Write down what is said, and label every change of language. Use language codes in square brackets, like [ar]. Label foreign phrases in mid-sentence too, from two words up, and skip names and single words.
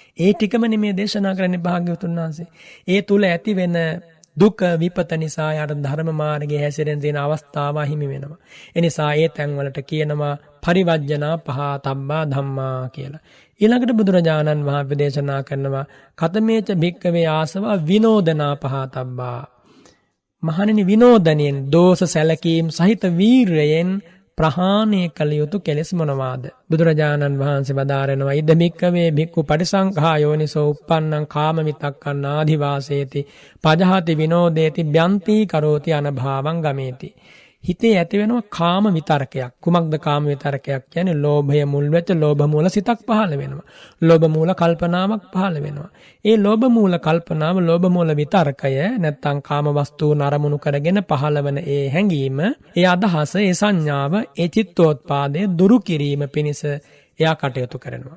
[si] ඒ ටිකම නෙමෙයි දේශනා කරන්නේ භාග්‍යවතුන් වහන්සේ. ඒ තුල ඇති වෙන දුක විපත නිසා යට ධර්ම මාර්ගයේ හැසිරෙන දින අවස්ථාව හිමි වෙනවා. ඒ නිසා ඒ තැන්වලට කියනවා [pi] පරිවර්ජනා පහතබ්බා ධම්මා [si] කියලා. ඊළඟට බුදුරජාණන් වහන්සේ දේශනා කරනවා [pi] කතමේච භික්කවේ ආසවා විනෝදනා පහතබ්බා. [si] මහණෙනි විනෝදනයෙන් දෝෂ සැලකීම් සහිත වීරයෙන් ප්‍රහාණය කළ යුතු කෙලෙස් මොනවාද? බුදුරජාණන් වහන්සේ වදාරනවා [pi] ඉද භික්කවේ භික්ඛු පටිසංඛා යෝනිසෝ uppannං කාම විතක්කං ආදිවාසේති පජහති විනෝදේති බ්‍යන්ති කරෝති අනභාවං ගමේති. [si] හිතේ ඇති වෙනවා කාම විතරකයක්. කුමක්ද කාම විතරකයක් කියන්නේ? ලෝභය මුල් වෙච්ච ලෝභ මූල සිතක් පහළ වෙනවා. ලෝභ මූල කල්පනාවක් පහළ වෙනවා. ඒ ලෝභ මූල කල්පනාව ලෝභ මූල විතරකය නැත්තම් කාම වස්තුන් අරමුණු කරගෙන පහළවන ඒ හැඟීම, ඒ අදහස, ඒ සංඥාව, ඒ චිත්තෝත්පාදය දුරු කිරීම පිණිස එයා කටයුතු කරනවා.